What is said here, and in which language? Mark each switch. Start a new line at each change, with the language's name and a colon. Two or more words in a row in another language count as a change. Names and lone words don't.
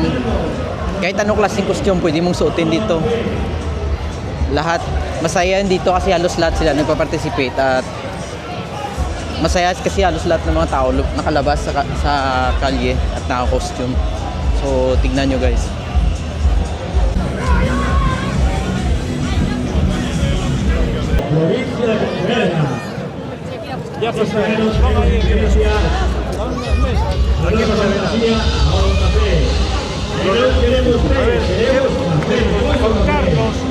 Filipino: Kahit anong klaseng costume pwede mong suotin dito. Lahat masaya dito kasi halos lahat sila nagpa-participate at masaya kasi halos lahat ng mga tao nakalabas sa kalye at naka-costume. So tignan nyo guys.
Spanish: Ya pues vamos a Iglesia. Aquí pasa de la silla a un café. Queremos contarnos.